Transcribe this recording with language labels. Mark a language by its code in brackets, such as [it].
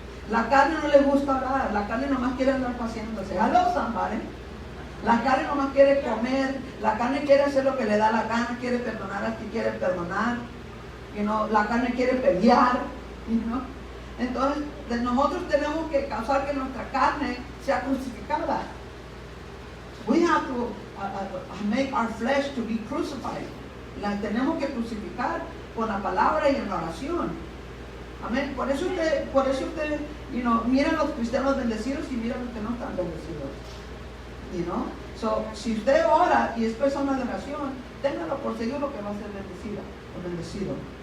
[es] La carne no le gusta orar, la carne nomás quiere andar paseándose. [en] Hello, somebody. [es] La carne nomás quiere comer, la carne quiere hacer lo que le da la gana, quiere perdonar al que quiere perdonar. La carne quiere pelear. Entonces, nosotros tenemos que causar que nuestra carne sea crucificada. [en] We have to make our flesh to be crucified. [es] La tenemos que crucificar con la palabra y en la oración. Amén. Por eso usted, mira a los cristianos bendecidos y mira a los que no están bendecidos. So, si usted ora y es persona de oración, téngalo por seguro que va a ser bendecida o bendecido.